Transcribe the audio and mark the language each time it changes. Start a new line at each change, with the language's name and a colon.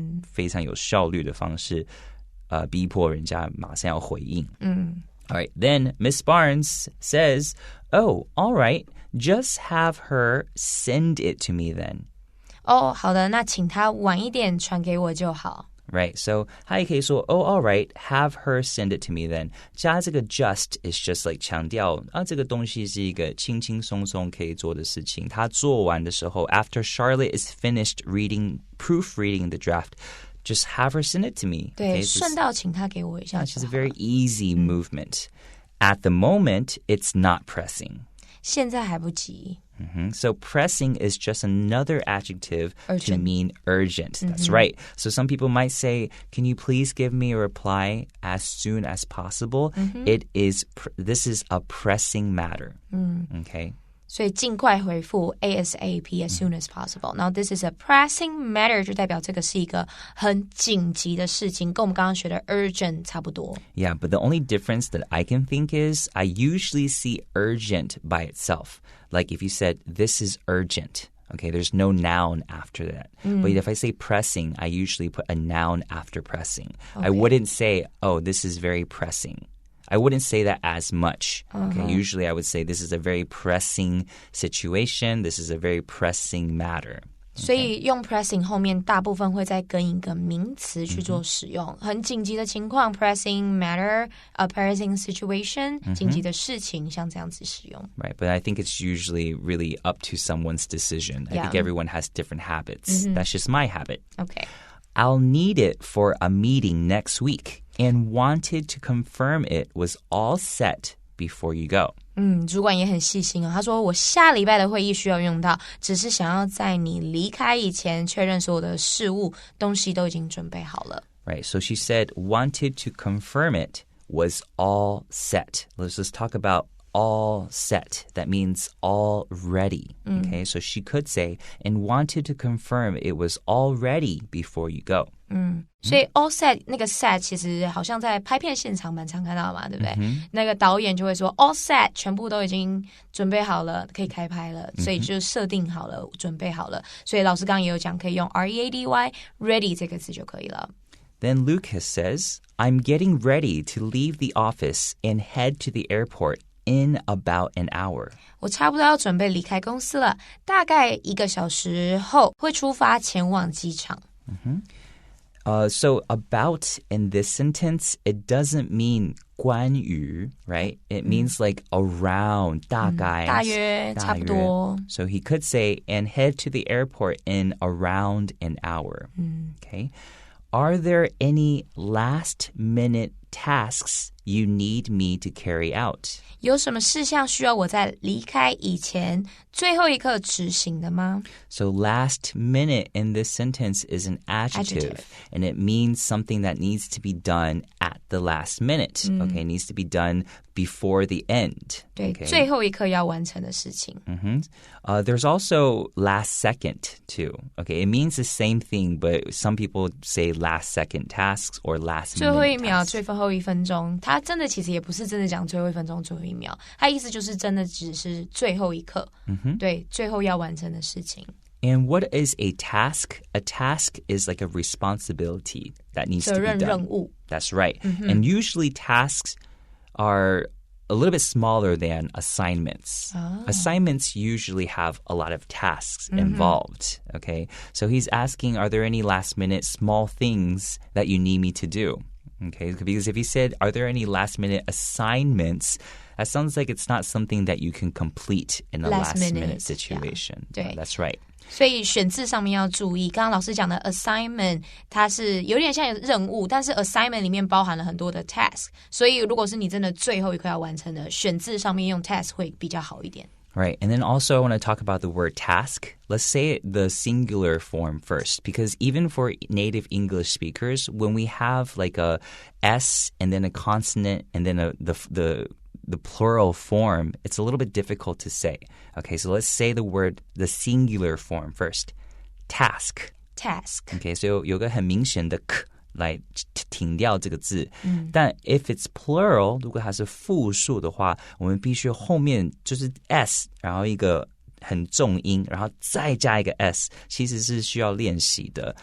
Chinese: 非常有效率的方式，逼迫人家马上要回应。
English: All right, then Miss Barnes says, oh, all right, just have her send it to me then.
Chinese: 好的，那请她晚一点传给我就好。
English: Right, so
Chinese: 她也可以说
English: oh, all right, have her send it to me then.
Chinese: 加这个
English: just is just like
Chinese: 强调这个东西是一个轻轻松松可以做的事情。她做完的时候
English: after Charlotte is finished proofreading the draft, just have her send it to me.
Chinese: 对，顺道请她给我一下。
English: It's a very easy movement. At the moment, it's not pressing.
Chinese: 现在还不急。
English: So pressing is just another adjective to mean urgent. That's right. So some people might say, can you please give me a reply as soon as possible? This is a pressing matter. Okay.
Chinese: 所以尽快回复
English: ASAP as soon as possible. Now this is a pressing matter
Chinese: 就代表这个是一个很紧急的事情，跟我们刚刚学的 urgent 差不多。
English: Yeah, but the only difference that I can think is I usually see urgent by itself. Like if you said, this is urgent. Okay, there's no noun after that. But if I say pressing, I usually put a noun after pressing. Okay. I wouldn't say, oh, this is very pressing. I wouldn't say that as much. Okay, usually I would say this is a very pressing situation. This is a very pressing matter.
Chinese: 所以用 pressing 后面大部分会再跟一个名词去做使用。很紧急的情况
English: pressing matter, a pressing situation,
Chinese: 紧急的事情像这样子使用。
English: Right, but I think it's usually really up to someone's decision. I think everyone has different habits. That's just my habit. Okay. I'll need it for a meeting next week and wanted to confirm it was all set before you go.
Chinese: 主管也很细心哦。他说我下礼拜的会议需要用到，只是想要在你离开以前确认所有的事务东西都已经准备好了。
English: Right, so she said wanted to confirm it was all set. Let's just talk about all set. That means all ready. Okay, so she could say and wanted to confirm it was all ready before you go.
Chinese: 所以 all set 那个 set 其实好像在拍片现场蛮常看到嘛，对不对？那个导演就会说 all set 全部都已经准备好了，可以开拍了，所以就设定好了，准备好了。所以老师刚刚也有讲，可以用 ready ready 这个字就可以了。
English: Then Lucas says, I'm getting ready to leave the office and head to the airport in about an hour.
Chinese: 我差不多要准备离开公司了，大概1个小时后会出发前往机场。
English: So about in this sentence, it doesn't mean
Chinese: 关于,
English: right? It means like around,
Chinese: 大概大约差不多。
English: So he could say, and head to the airport in around an hour. Okay. Are there any last-minute tasks you need me to carry out?
Chinese: 有什么事项需要我在离开以前最后一刻执行的吗？
English: So last minute in this sentence is an adjective. And it means something that needs to be done at the last minute. Okay, it needs to be done before the end.
Chinese: 对，
English: Okay.
Chinese: 最后一刻要完成的事情。
English: There's also last second too. Okay, it means the same thing, but some people say last second tasks or last
Chinese: 最后一
English: minute
Chinese: 秒，
English: tasks.
Chinese: 最后1分钟，他真的其实也不是真的讲最后1分钟，最后1秒，他意思就是真的只是最后一刻，对，最后要完成的事情。
English: And what is a task? A task is like a responsibility that needs to be
Chinese: 责任
English: done.
Chinese: 任务。
English: That's right. And usually tasks are a little bit smaller than assignments. Assignments usually have a lot of tasks involved. Okay, so he's asking, are there any last-minute small things that you need me to do? Okay, because if he said, are there any last-minute assignments, that sounds like it's not something that you can complete in a last-minute situation. Yeah. That's right.
Chinese: 所以选字上面要注意，刚刚老师讲的 assignment 它是有点像任务，但是 assignment 里面包含了很多的 task， 所以如果是你真的最后一刻要完成的，选字上面用 task 会比较好一点。
English: Right, and then also I want to talk about the word task. Let's say the singular form first, because even for native English speakers, when we have like a S and then a consonant and then the plural form, it's a little bit difficult to say. Okay, so let's say the singular form first. Task. Okay, so
Chinese: 有个很明显的 k 来停掉这个字，但
English: if it's plural，
Chinese: 如果它是复数的话，我们必须后面就是 s， 然后一个很重音，然后再加一个 s， 其实是需要练习的。